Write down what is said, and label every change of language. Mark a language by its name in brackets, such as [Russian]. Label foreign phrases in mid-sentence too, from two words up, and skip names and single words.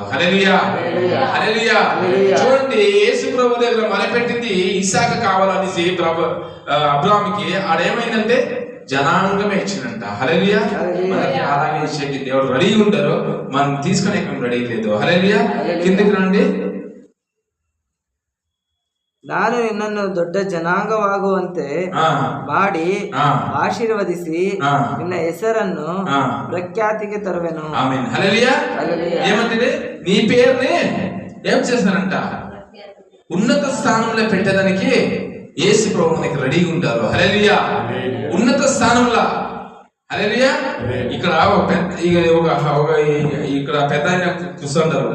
[Telugu] హల్లెలూయా. హల్లెలూయా. చూడండి, యేసు ప్రభు దగ్గర మొరపెట్టింది ఇస్సాకు కావాలనేసి అబ్రాహాముకి. ఆడేమైందంటే జనాంగమే ఇచ్చిందంట. హల్లెలూయా. మనకి అలాగే ఇచ్చేకి దేవుడు రెడీ ఉంటారు, మనం తీసుకునే రెడీ లేదు. హల్లెలూయా. కిందకి రండి. [Kannada] ನಾನು ನಿನ್ನನ್ನು ದೊಡ್ಡ ಜನಾಂಗವಾಗುವಂತೆ ಮಾಡಿ ಆಶೀರ್ವದಿಸಿ ನಿನ್ನ ಹೆಸರನ್ನು ಪ್ರಖ್ಯಾತಿಗೆ ತರುವೆನು. [Telugu] ఆమేన్. హల్లెలూయా. ఏమంటే నీ పేరుని ఏం చేస్తారంట? ఉన్నత స్థానంలో పెట్టడానికి యేసు ప్రభు మనకి రెడీగా ఉంటారు. హల్లెలూయా. ఉన్నత స్థానంలో. హల్లెలూయా. ఇక్కడ ఇక్కడ పెద్ద ఆయన కూర్చుంటారు.